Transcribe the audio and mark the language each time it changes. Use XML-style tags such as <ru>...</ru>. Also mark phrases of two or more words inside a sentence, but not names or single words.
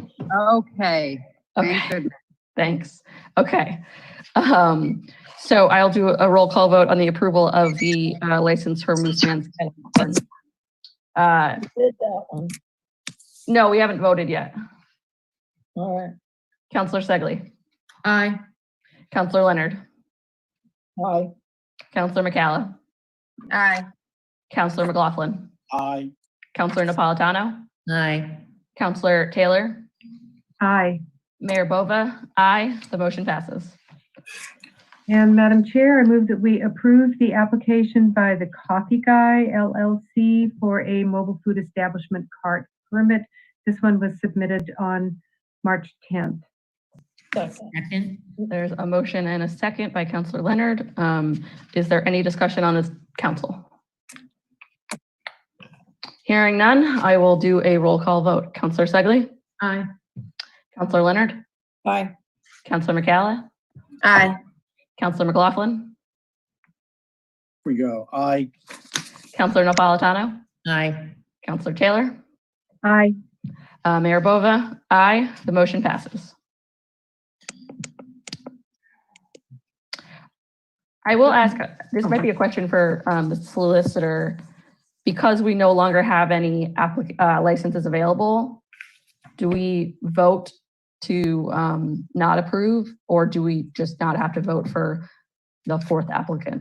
<en>Okay. Thank goodness. Thanks. Okay. So I'll do a roll call vote on the approval of the license for Mooseman's Kettle Corn. Did that one. No, we haven't voted yet. All right. Councillor Segley. Aye. Councillor Leonard. Aye. Councillor McCalla. Aye. Councillor McLaughlin. Aye. Councillor Napolitano. Aye. Councillor Taylor. Aye. Mayor Bova. Aye. The motion passes. And Madam Chair, I move that we approve the application by the Coffee Guy LLC for a mobile food establishment cart permit. This one was submitted on March 10th. Second. There's a motion and a second by Councillor Leonard. Is there any discussion on this, council? Hearing none, I will do a roll call vote. Councillor Segley. Aye. Councillor Leonard. Aye. Councillor McCalla. Aye. Councillor McLaughlin. We go. Aye. Councillor Napolitano. Aye. Councillor Taylor. Aye. Mayor Bova. Aye. The motion passes. I will ask, this might be a question for the solicitor. Because we no longer have any licenses available, do we vote to not approve, or do we just not have to vote for the fourth applicant?</en>